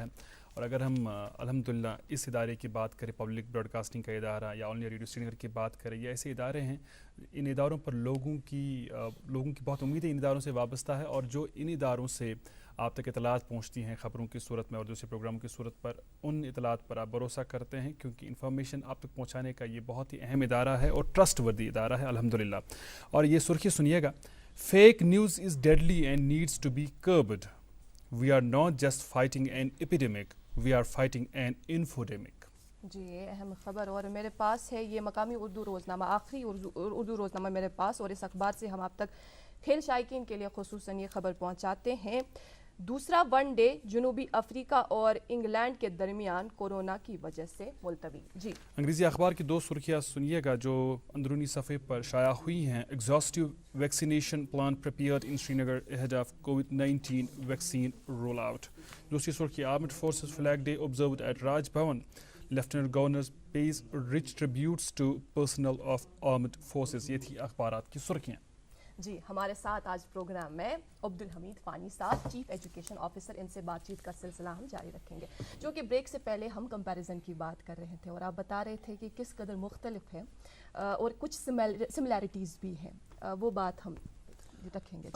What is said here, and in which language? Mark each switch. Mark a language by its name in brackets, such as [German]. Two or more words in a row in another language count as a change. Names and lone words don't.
[Urdu] اور اگر ہم الحمدللہ اس ادارے کی بات کریں، [English] public broadcasting [Urdu] کا ادارہ یا آل انڈیا ریڈیو سری نگر کی بات کریں، یا ایسے ادارے ہیں، ان اداروں پر لوگوں کی بہت امیدیں ان اداروں سے وابستہ ہے، اور جو ان اداروں سے آپ تک اطلاعات پہنچتی ہیں خبروں کی صورت میں اور دوسرے پروگراموں کی صورت پر، ان اطلاعات پر آپ بھروسہ کرتے ہیں، کیونکہ انفارمیشن آپ تک پہنچانے کا یہ بہت ہی اہم ادارہ ہے اور ٹرسٹ وردی ادارہ ہے الحمدللہ. اور یہ سرخی سنیے گا. [English] Fake news is deadly and needs to be curbed. We are not just fighting an epidemic, we are fighting an infodemic. [Urdu] جی یہ اہم خبر، اور میرے پاس ہے یہ مقامی اردو روزنامہ، آخری اردو روزنامہ میرے پاس، اور اس اخبار سے ہم آپ تک کھیل شائقین کے لیے خصوصاً یہ خبر پہنچاتے ہیں۔ دوسرا [English] one day [Urdu] جنوبی افریقہ اور انگلینڈ کے درمیان کورونا کی وجہ سے ملتوی۔ جی انگریزی اخبار کی 2 سرخیاں سنیے گا جو اندرونی صفحے پر شائع ہوئی ہیں۔ [English] exhaustive vaccination plan prepared in Srinagar ahead of COVID-19 vaccine roll out. [Urdu] دوسری سرخی [English] Armed Forces Flag Day observed at Raj Bhavan. Lieutenant Governor pays rich tributes to personnel of Armed Forces. [Urdu] یہ تھی اخبارات کی سرخیاں۔ جی ہمارے ساتھ آج پروگرام میں عبدالحمید فانی صاحب، [English] chief education officer, [Urdu] ان سے بات چیت کا سلسلہ ہم جاری رکھیں گے۔ جو کہ بریک سے پہلے ہم کمپیریزن کی بات کر رہے تھے اور آپ بتا رہے تھے کہ کس قدر مختلف ہے اور کچھ سملیرٹیز بھی ہیں، وہ بات ہم رکھیں گے۔